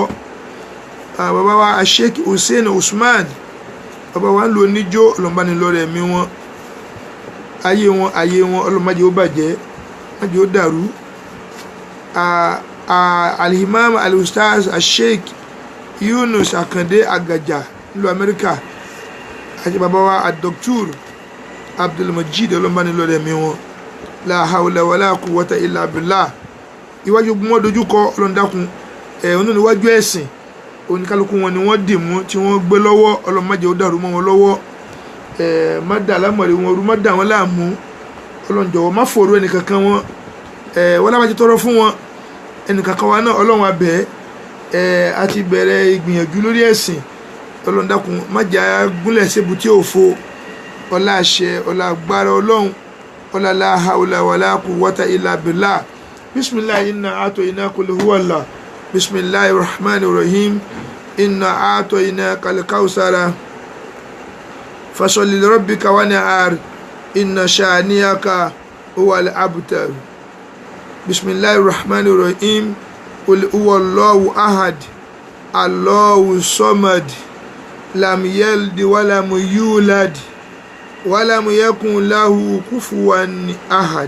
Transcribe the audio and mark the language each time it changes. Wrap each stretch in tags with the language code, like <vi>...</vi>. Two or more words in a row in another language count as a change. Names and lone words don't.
<yo>Bàbá wa Sheikh Hussein Usman, bàbá wa ń lò níjó, Ọlọ́run bá ní lọ́rẹ̀ ẹ̀mí wọn, ayé wọn Ọlọ́run má jẹ́ ó bàjẹ́, má jẹ́ ó dàrú. Al-Imam Al-Ustaz Sheikh Yunus Akande Agaja nílùú Amẹ́ríkà, àti bàbá wa Dr. Abdulmajid ọlọ́mbánilọ́rẹ̀ mi wọn,</yo> <ar>لا حول ولا قوة إلا بالله.</ar> <yo>Iwájú wọn dojú kọ Ọlọ́run dákun òun ní iwájú ẹ̀sìn oníkálukú wọn ni wọ́n dì mú tí wọ́n gbé lọ́wọ́ Ọlọ́run má jẹ́ ó dàrú mọ́ wọn lọ́wọ́ má dà lámọ̀rí wọn rú má dà wọn láàmú Ọlọ́run jọ̀wọ́ má fòrò ẹnìkankan wọn wọ́n lábàjẹ́ tọrọ fún wọn ẹnìkankan wa náà Ọlọ́run abẹ́ àti bẹ̀rẹ̀ ìgbìyànjú lórí ẹ̀sìn Ọlọ́run dákun má jà gúnlẹ̀ sébu tí ò fo ọlá àṣẹ ọlá agbára Ọlọ́run ọlá</yo> <ar>لا حول ولا قوة إلا بالله. بسم الله إنا أعطيناك قل هو الله. بسم الله الرحمن الرحيم. إنا أعطيناك الكوثر فصل لربك وانحر إن شانئك هو الأبتر. بسم الله الرحمن الرحيم. قل هو الله أحد الله الصمد لم يلد ولم يولد ولم يكن له كفوا أحد.</ar>